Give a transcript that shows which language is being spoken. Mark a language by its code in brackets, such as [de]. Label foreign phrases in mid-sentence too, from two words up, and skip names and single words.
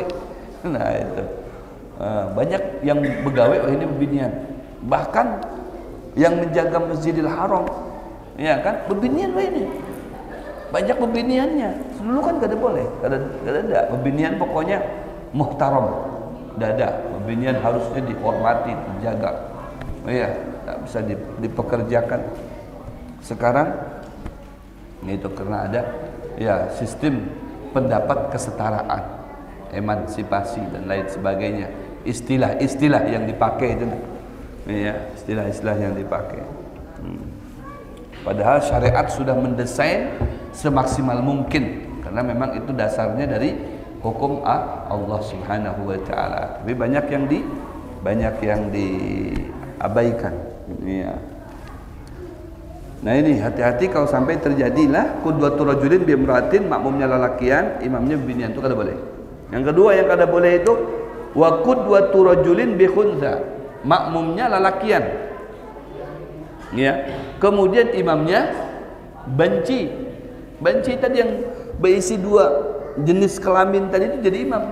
[bjn] Nah itu banyak yang begawe, ini bebinian. Bahkan yang menjaga Masjidil Haram, ya kan, bebinian ini. Banyak bebiniannya. Dulu kan kada boleh, kada ada. Bebinian pokoknya muhtaram. [id] Tidak ada. Bebinian harusnya dihormati, dijaga. Iya, tak bisa dipekerjakan. Sekarang itu karena ada ya sistem pendapat kesetaraan, emansipasi dan lain sebagainya. Istilah-istilah yang dipakai itu, ya, istilah-istilah yang dipakai. Padahal syariat sudah mendesain semaksimal mungkin, karena memang itu dasarnya dari hukum Allah [ar] سبحانه وتعالى. [id] Tapi banyak yang diabaikan. Ya. Nah ini hati-hati kalau sampai terjadilah [ar] قدوة الرجل بامرأة, [bjn] makmumnya lalakian, imamnya binian, itu kada boleh. Yang kedua yang kada boleh itu [ar] وقدوة الرجل بخنثى, [bjn] makmumnya lalakian. Ya. [id] Kemudian imamnya banci. Banci tadi yang berisi dua jenis kelamin tadi itu jadi imam.